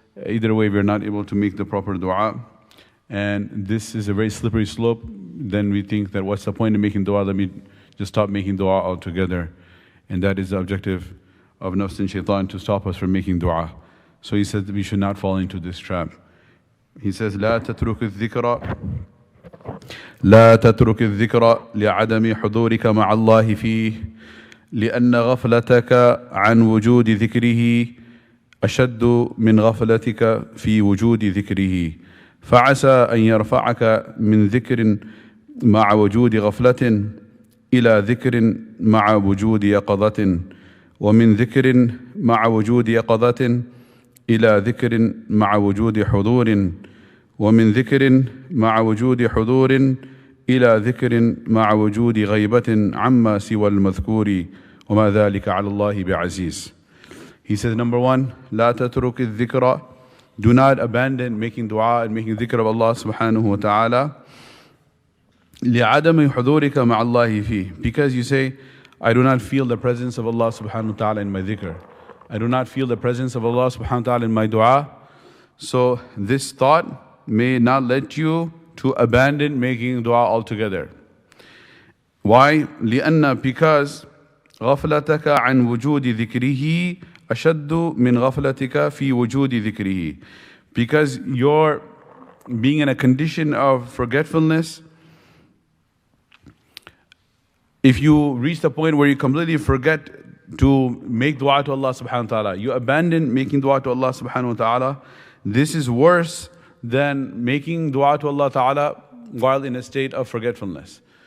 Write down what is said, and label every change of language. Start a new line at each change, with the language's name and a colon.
English: Either way we are not able to make the proper dua. And this is a very slippery slope. Then we think that what's the point of making dua, let me just stop making dua altogether. And that is the objective of nafs and shaitan, to stop us from making dua. So he says that we should not fall into this trap. He says,
Arabic: لا تترك الذكر لا تترك الذكر لعدم حضورك مع الله فيه لأن غفلتك عن وجود ذكره أشد من غفلتك في وجود ذكره فعسى أن يرفعك من ذكر مع وجود غفلة إلى ذكر مع وجود يقظة ومن ذكر مع وجود يقظة إلى ذكر مع وجود حضور ومن ذكر مع وجود حضور إلى ذكر مع وجود غيبة عما سوى المذكور وما ذلك على الله بعزيز.
English: He says, number one,
Arabic: لا تترك الذكر,
English: do not abandon making dua and making dhikr of Allah subhanahu wa ta'ala
Arabic: لعدم حضورك مع الله فيه,
English: because you say, I do not feel the presence of Allah subhanahu wa ta'ala in my dhikr. I do not feel the presence of Allah subhanahu wa ta'ala in my dua. So this thought may not let you to abandon making dua altogether. Why?
Arabic: لأن,
English: because
Arabic: غفلتك عن وجود ذكره أشد من غفلتك في وجود ذكره.
English: Because you're being in a condition of forgetfulness, if you reach the point where you completely forget to make dua to Allah subhanahu wa ta'ala, you abandon making dua to Allah subhanahu wa ta'ala, this is worse than making dua to Allah ta'ala while in a state of forgetfulness.